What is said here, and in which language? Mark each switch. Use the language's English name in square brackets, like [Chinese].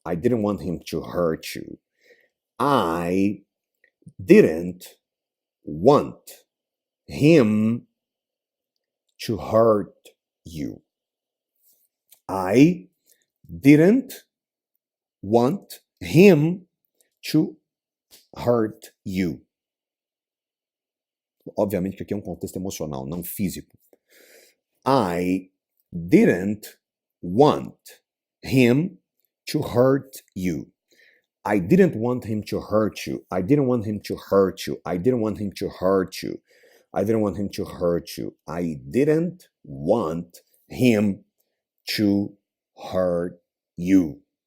[English] I didn't want him to hurt you. I didn't want him to hurt you. I didn't want him to hurt you. [Portuguese] Obviamente que aqui é um contexto emocional, não físico. [English] I didn't want him to hurt you. I didn't want him to hurt you. I didn't want him to hurt you. I didn't want him to hurt you. I didn't want him to hurt you. I didn't want him to hurt you.